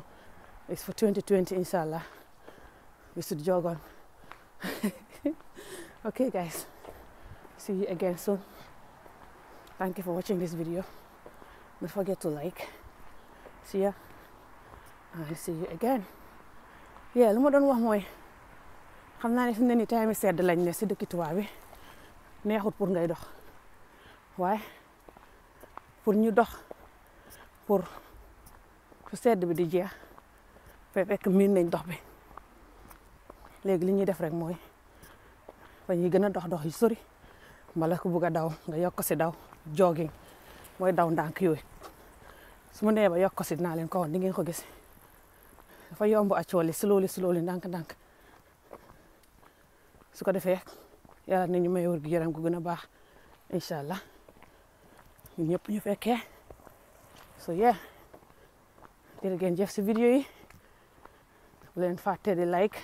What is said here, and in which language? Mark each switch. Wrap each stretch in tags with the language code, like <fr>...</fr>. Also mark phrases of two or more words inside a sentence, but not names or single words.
<en>It's for 2020, inshallah. We should jog on. Okay, guys. See you again soon. Thank you for watching this video. Don't forget to like. See ya. And see you again. Yeah,</en> <wo>lu ma doon wax mooy, xam naa ne fi mu ne nii time sedd lañ ne si dëkki tubaab bi, neexut pour ngay dox, waaye pour ñu dox, pour su sedd bi di jeex fekk miin nañ dox bi. Léegi li ñuy def rek mooy fa ñuy gën a dox yu sori, mbala ku bugg a daw nga yokk si daw jogging, mooy daw ndànk yooyu. Su ma nee ba yokk si dinaa leen ko woon, di ngeen ko gis. Dafa yomb</wo> <en>actually, slowly</en> <wo>ndànk su ko defee yàlla nañu may wér gu yaram gu gën a baax,</wo> <ar>إن شاء الله</ar> <wo>ñun ñëpp ñu fekkee.</wo> <en>So yeah,</en> <wo>jërë ngeen jëf si vidéo yi, bu leen fàtte di like.</wo>